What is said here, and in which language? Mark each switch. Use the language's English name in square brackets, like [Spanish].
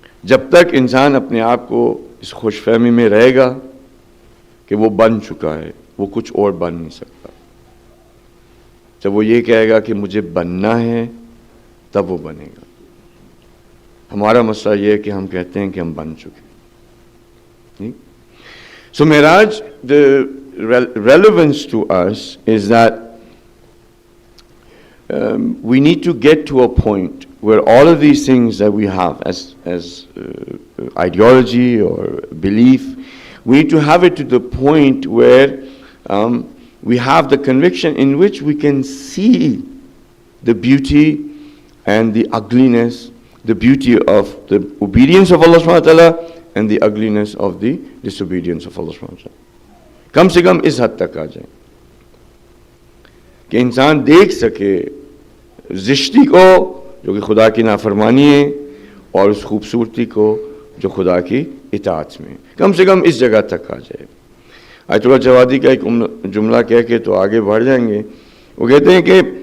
[Urdu] جب تک انسان اپنے آپ کو اس خوش فہمی میں رہے گا کہ وہ بن چکا ہے, وہ کچھ اور بن نہیں سکتا. جب وہ یہ کہے گا کہ مجھے بننا ہے, تب وہ بنے گا. ہمارا مسئلہ یہ ہے کہ ہم کہتے ہیں کہ ہم بن چکے. [English] So Miraj, the relevance to us is that we need to get to a point where all of these things that we have as ideology or belief, we need to have it to the point where we have the conviction in which we can see the beauty and the ugliness, the beauty of the obedience of Allah subhanahu wa ta'ala and the ugliness of the disobedience of Allah subhanahu wa ta'ala. [Urdu] کم سے کم اس حد تک آ جائیں کہ انسان دیکھ سکے زشتی کو جو کہ خدا کی نافرمانی ہے, اور اس خوبصورتی کو جو خدا کی اطاعت میں. کم سے کم اس جگہ تک آ جائے. آیت اللہ جوادی کا ایک جملہ کہہ کے تو آگے بڑھ جائیں گے. وہ کہتے ہیں کہ